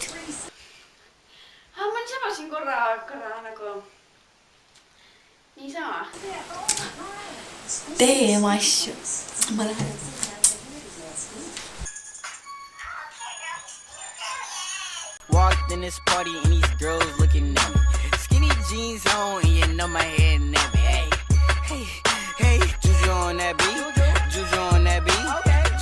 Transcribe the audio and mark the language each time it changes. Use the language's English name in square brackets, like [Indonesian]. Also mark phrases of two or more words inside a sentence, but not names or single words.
[Estonian] Ma niisama siin korra nagu niisama. Tee oma asju. Ma lähen. [English] Walked in this party and these girls looking at me. Skinny jeans on and you know my head nappy. Hey, juju on that beat. Juju on that beat.